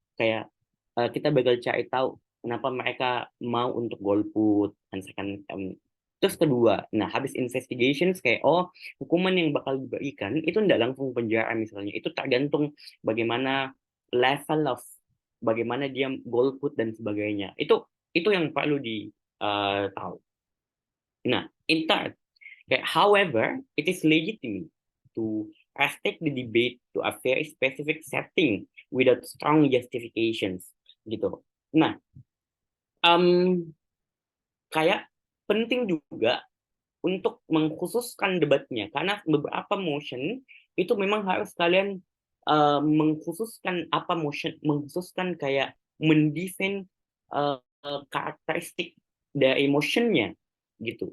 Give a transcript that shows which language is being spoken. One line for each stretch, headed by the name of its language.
Indonesian: Kayak, kita bakal cari tahu kenapa mereka mau untuk golput. Terus kedua, nah habis investigations kayak, oh hukuman yang bakal diberikan itu tidak langsung penjara misalnya. Itu tergantung bagaimana level of bagaimana dia golput dan sebagainya. Itu yang perlu di tahu.
English: Nah, in third, however, it is legitimate to restrict the debate to a very specific setting without strong justifications, gitu.
Indonesian: Nah, kayak penting juga untuk mengkhususkan debatnya, karena beberapa motion itu memang harus kalian mengkhususkan kayak mendefine karakteristik dari motionnya gitu.